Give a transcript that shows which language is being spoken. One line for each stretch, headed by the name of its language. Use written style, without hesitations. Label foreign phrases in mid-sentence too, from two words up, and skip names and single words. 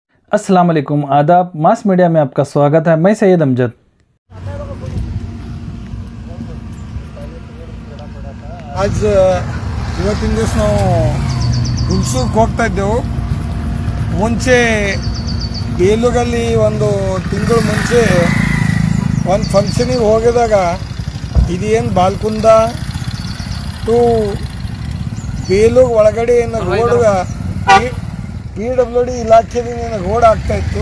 Arabic: السلام عليكم, आदाब।
Hindi: मास मीडिया में आपका स्वागत है। मैं सैयद अमजद।
Kannada: आज ಇವತ್ತಿನ ದಿವಸ ನಾವು ಹುಲ್ಸೂರ್ಗೆ ಹೋಗ್ತಾ ಇದ್ದೆವು. ಮುಂಚೆ ಬೇಲೂರಲ್ಲಿ ಒಂದು ತಿಂಗಳು ಮುಂಚೆ ಒಂದು ಫಂಕ್ಷನಿಗೆ ಹೋಗಿದಾಗ ಇದೇನು ಬಾಲ್ಕುಂದ ಟು ಬೇಲೂರು ಒಳಗಡೆ ಏನೋ ರೋಡ್ PWD ಇಲಾಖೆದಿಂದ ಏನೋ ರೋಡ್ ಆಗ್ತಾಯಿತ್ತು.